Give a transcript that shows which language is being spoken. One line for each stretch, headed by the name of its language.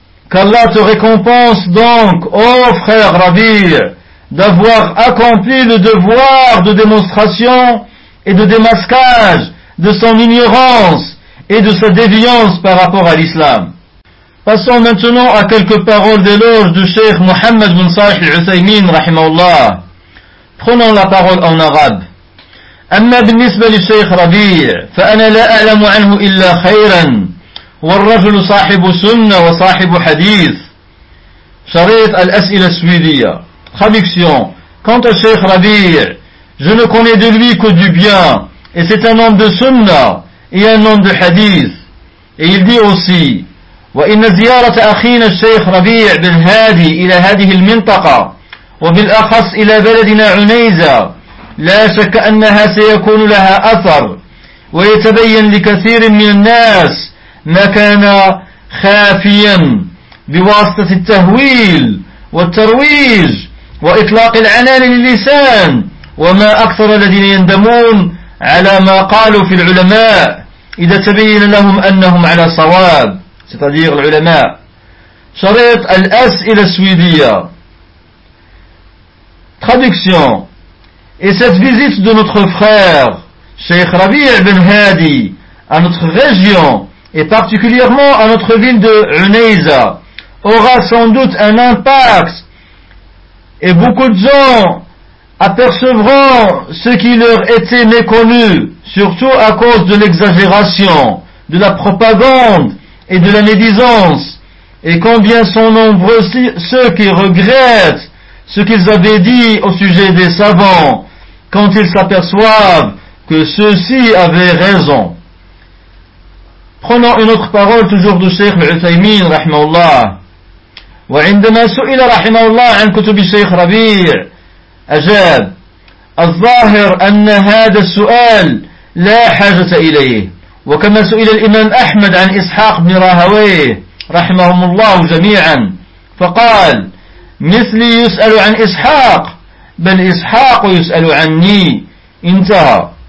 French: Qu'Allah te récompense donc, ô frère Rabi', d'avoir accompli le devoir de démonstration et de démasquage de son ignorance et de sa déviance par rapport à l'islam. Passons maintenant à quelques paroles d'éloge du Cheikh Mohammed bin Salih al-Uthaymeen, rahimahullah. Prenons la parole en arabe.
Arabic: أما بالنسبة للشيخ ربيع فأنا لا أعلم عنه إلا خيرا والرجل صاحب سنة وصاحب حديث. شريط الأسئلة السويدية.
French: Traduction. Quant au Cheikh Rabi, je ne connais de lui que du bien, et c'est un homme de sunnah et un homme de hadith. Et il dit aussi:
Arabic: وإن زيارة أخينا الشيخ ربيع بالهادي إلى هذه المنطقة وبالأخص إلى بلدنا عنيزة لا شك أنها سيكون لها أثر ويتبين لكثير من الناس ما كان خافيا بواسطة التهويل والترويج وإطلاق العنان للسان، وما أكثر الذين يندمون على ما قالوا في العلماء إذا تبين لهم أنهم على صواب.
French: C'est-à-dire العلماء.
Arabic: شريط الأسئلة السويدية.
French: Traduction. Et cette visite de notre frère, Cheikh Rabi' ibn Hadi, à notre région, et particulièrement à notre ville de Unayza, aura sans doute un impact, et beaucoup de gens apercevront ce qui leur était méconnu, surtout à cause de l'exagération, de la propagande et de la médisance, et combien sont nombreux ceux qui regrettent ce qu'ils avaient dit au sujet des savants, quand ils s'aperçoivent que ceux-ci avaient raison. Prenons une autre parole toujours du Cheikh Al-Uthaymeen, rahimahullah.
Arabic: وعندما سئل رحمه الله عن كتب الشيخ ربيع أجاب الظاهر أن هذا السؤال لا حاجة إليه وكما سئل الإمام أحمد عن إسحاق بن راهويه رحمهم الله جميعا فقال مثلي يسأل عن إسحاق بل إسحاق يسأل عني. انتهى.